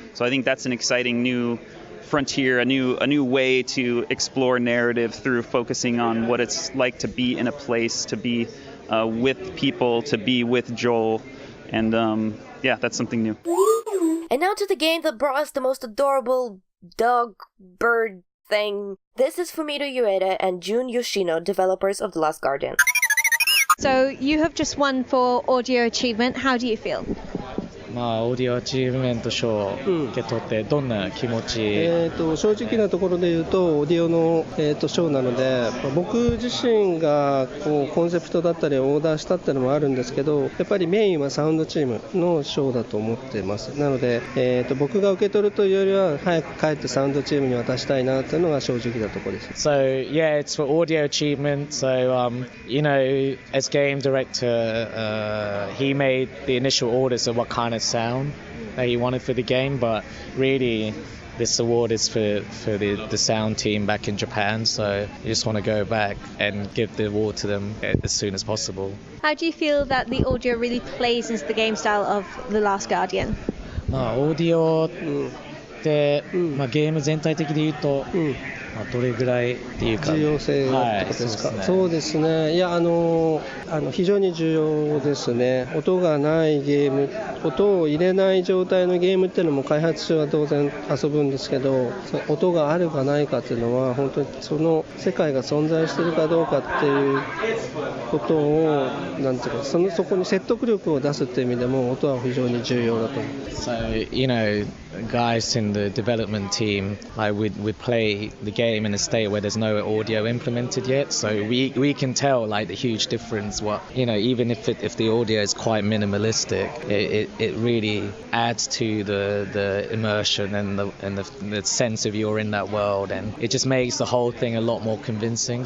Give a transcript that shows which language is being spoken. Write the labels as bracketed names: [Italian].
[English] So I think that's an exciting new frontier, a new way to explore narrative through focusing on what it's like to be in a place, to be with people, to be with Joel, and yeah, that's something new. And now to the game that brought us the most adorable dog bird thing. This is Fumito Ueda and Jun Yoshino, developers of The Last Guardian. So you have just won for audio achievement. How do you feel? [Japanese] オーディオアチーブメント賞を受け取ってどんな気持ち？正直なところで言うとオーディオの、賞なので、僕自身がこうコンセプトだったりオーダーしたっていうのもあるんですけど、やっぱりメインはサウンドチームの賞だと思ってます。なので、僕が受け取るというよりは早く帰ってサウンドチームに渡したいなっていうのが正直なところです。 [English] So yeah, it's for audio achievement. So you know, as game director, he made the initial orders of what kind of sound that he wanted for the game, but really this award is for the sound team back in Japan, so you just want to go back and give the award to them as soon as possible. How do you feel that the audio really plays into the game style of The Last Guardian? [Japanese] オーディオって、ゲーム全体的で言うと、どれぐらいっていうか重要性ってことですか？そうですね。いや非常に重要ですね。音がないゲーム、音を入れない状態のゲームっていうのも開発者は当然遊ぶんですけど、音があるかないかっていうのは本当にその世界が存在しているかどうかっていうことをなんていうかそこに説得力を出すっていう意味でも音は非常に重要だと思います。 [English] So you know, guys in the development team, would play the game in a state where there's no audio implemented yet, so we can tell like the huge difference. What, you know, even if the audio is quite minimalistic, it really adds to the immersion and the sense of you're in that world, and it just makes the whole thing a lot more convincing.